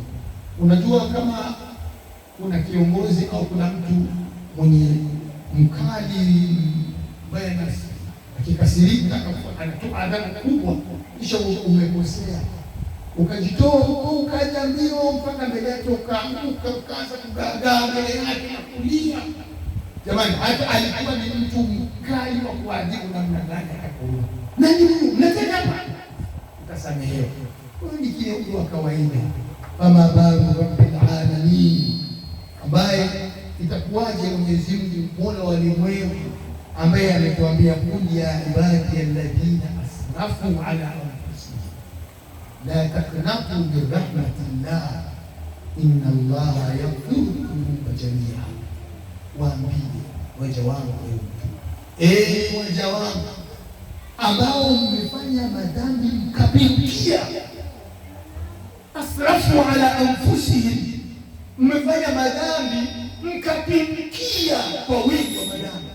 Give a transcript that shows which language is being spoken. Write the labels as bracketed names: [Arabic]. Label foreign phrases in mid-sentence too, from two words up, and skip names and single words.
[Swahili] Unajua, kama kuna kiongozi au kuna mtu mwenye mkali ambaye akikasirika anatoa adhabu kubwa, kisha umekosea ukajitoa huko ukaja mbio mpaka mbele yake ukaanguka ukaanza kugagaa mbele yake na kulia, jamani, hata alikuwa ni mtu mkali wa kuadhibu namna gani akakuua na nini mnataka hapa, utasamehewa. Huyu ni kiongozi wa kawaida. Kama babu [Arabic] رب العالمين, [Swahili] ambaye itakuwaje Mwenyezi Mungu Mola wa ulimwengu ambaye ametuambia [Arabic] قل يا عبادي الذين أسرفوا على أنفسهم لا تقنطوا من رحمة الله إن الله يغفر الذنوب جميعا. [Swahili] Waambie waja wangu, waja wangu ambao mmefanya madhambi mkapindukia, [Arabic] أسرفوا على أنفسهم, [Swahili] mmefanya madhambi mkapindukia kwa wingi wa madhambi.